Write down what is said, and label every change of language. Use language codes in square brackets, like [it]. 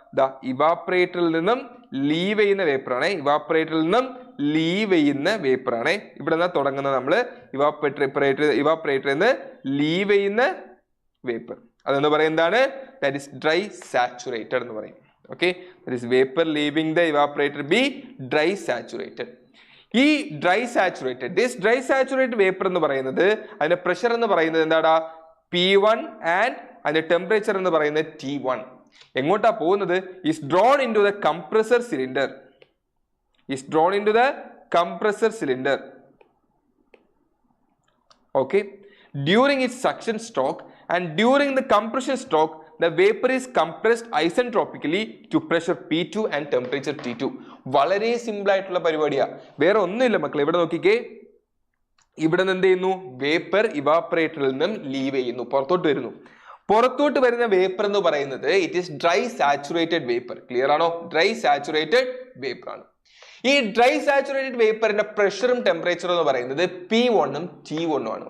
[ml] ദാ ഇവാപ്പറേറ്ററിൽ നിന്നും ലീവ് ചെയ്യുന്ന വേപ്പറാണ്. ഇവാപ്പറേറ്ററിൽ നിന്നും ലീവ് ചെയ്യുന്ന വേപ്പറാണ്. ഇവിടെ നിന്നാ തുടങ്ങുന്നത്. നമ്മൾ ഇവാപ്പറേറ്ററിൽ നിന്ന് ലീവ് ചെയ്യുന്ന വേപ്പർ അതെന്ന് പറയുന്നതാണ് [en] that is dry saturated [ml] എന്ന് പറയും. [en] Okay, that is vapor leaving the evaporator be dry saturated. [ml] ഈ dry saturated, [en] this dry saturated vapor [ml] എന്ന് പറയുന്നത് അതിന്റെ പ്രഷർ എന്ന് പറയുന്നത് എന്താടാ? P1 and അതിന്റെ ടെമ്പറേച്ചർ എന്ന് പറയുന്നത് T1. എങ്ങോട്ടാ പോകുന്നത്? [en] is drawn into the compressor cylinder. is drawn into the compressor cylinder. Okay, during its suction stroke and during the compression stroke the vapor is compressed isentropically to pressure P2 and temperature T2. [ml] വളരെ simple ആയിട്ടുള്ള പരിപാടിയാ, വേറെ ഒന്നുമില്ല മക്കളെ. ഇവിടെ നോക്കിക്കേ, ഇവിടെ നിന്ന് എന്ത് ചെയ്യുന്നു? വേപ്പർ ഇവാപ്പറേറ്ററിൽ നിന്നും ലീവ് ചെയ്യുന്നു, പുറത്തോട്ട് വരുന്നു. പുറത്തോട്ട് വരുന്ന വേപ്പർ എന്ന് പറയുന്നത് [en] It is dry saturated vapour. [ml] Clear ആണോ? ഡ്രൈ സാച്ചുറേറ്റഡ് വേപ്പർ ആണ്. ഈ ഡ്രൈ സാച്ചുറേറ്റഡ് വേപ്പറിന്റെ പ്രഷറും ടെമ്പറേച്ചറും എന്ന് പറയുന്നത് P1 ഉം T1 ഉം ആണ്.